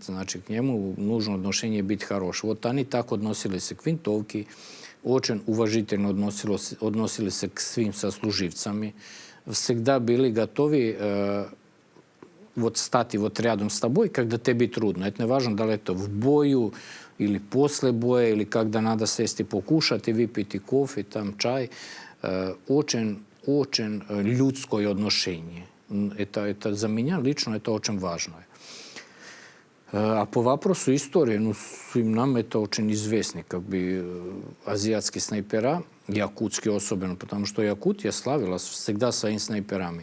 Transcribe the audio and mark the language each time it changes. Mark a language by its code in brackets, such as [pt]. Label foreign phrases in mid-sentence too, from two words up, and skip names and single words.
[ru] Значит, к нему нужно отношение быть хорошее. Вот они так относились к винтовке, очень уважительно относились к своим сослуживцам. Всегда были готовы вот стать вот рядом с тобой, когда тебе трудно. Это не важно, да ли это в бою, [sr] ili posle boje, ili [ru] когда надо сесть и покушать, и выпить и кофе, там чай. Очень людское отношение. Это за меня лично это очень важно. А по вопросу истории, ну, svim нам это очень известно, как бы азиатские снайпера, якутские особенно, потому что Якутия славилась всегда своими снайперами.